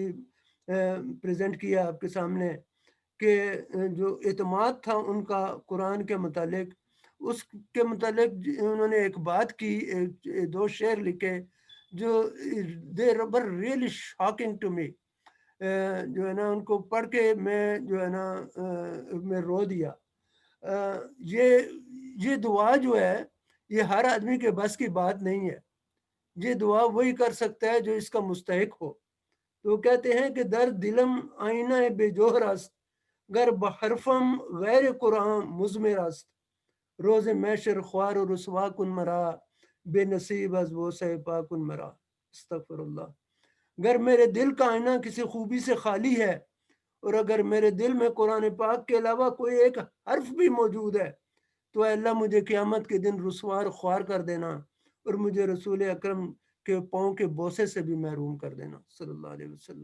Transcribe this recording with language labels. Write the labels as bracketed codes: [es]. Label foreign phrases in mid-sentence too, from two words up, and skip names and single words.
[ur] پریزنٹ کیا آپ کے سامنے، کہ جو اعتماد تھا ان کا قرآن کے متعلق، اس کے متعلق انہوں نے ایک بات کی، دو شعر لکھے جو [en] they were really shocking to me, [ur] جو ہے نا ان کو پڑھ کے میں جو ہے نا میں رو دیا، یہ دعا جو ہے یہ ہر آدمی کے بس کی بات نہیں ہے. یہ دعا وہی کر سکتا ہے جو اس کا مستحق ہو. تو کہتے ہیں کہ [fa] در دلم آئینہ بے جوہر است گر بحرفم غیر قرآن مزمر است روز میشر خوار و رسوا کن مرا بے نصیب از وہ سے پاکن مرا. [ar] استغفر اللہ. [ur] اگر میرے دل کا آئینہ کسی خوبی سے خالی ہے اور اگر میرے دل میں قرآن پاک کے علاوہ کوئی ایک حرف بھی موجود ہے تو اے اللہ مجھے قیامت کے دن رسوار خوار کر دینا اور مجھے رسول اکرم کے پاؤں کے بوسے سے بھی محروم کر دینا [ar] صلی اللہ علیہ وسلم.